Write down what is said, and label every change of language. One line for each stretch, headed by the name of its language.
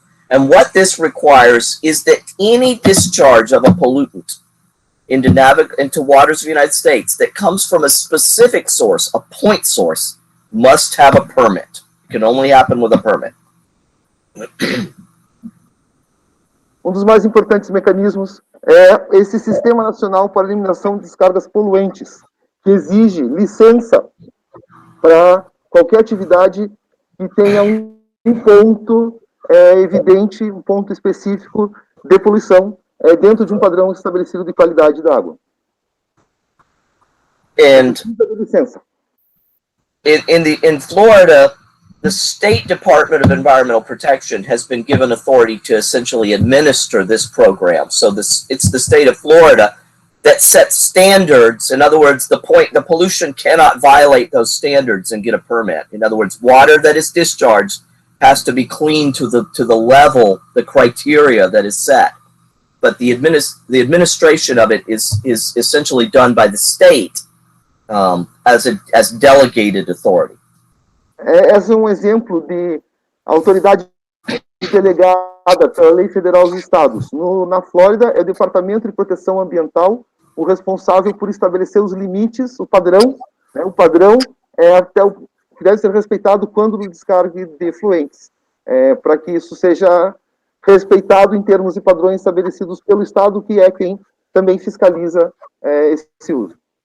English: And what this requires is that any discharge of a pollutant into waters of the United States that comes from a specific source, a point source, must have a permit. It can only happen with a permit.
Portuguese: Dos mais importantes mecanismos é esse Sistema Nacional para Eliminação de Descargas Poluentes, que exige licença para qualquer atividade que tenha um ponto evidente, um ponto específico de poluição dentro de um padrão estabelecido de qualidade da água.
English: And in Florida, the State Department of Environmental Protection has been given authority to essentially administer this program. So it's the state of Florida that sets standards. In other words, the pollution cannot violate those standards and get a permit. In other words, water that is discharged has to be clean to the level, the criteria that is set. but the administration of it is essentially done by the state as delegated authority.
Portuguese: Esse é um exemplo de autoridade delegada pela Lei Federal dos Estados. Na Flórida, é o Departamento de Proteção Ambiental o responsável por estabelecer os limites, o padrão. Né? O padrão é até o que deve ser respeitado quando do descargue de efluentes, para que isso seja respeitado em termos de padrões estabelecidos pelo Estado, que é quem também fiscaliza esse uso.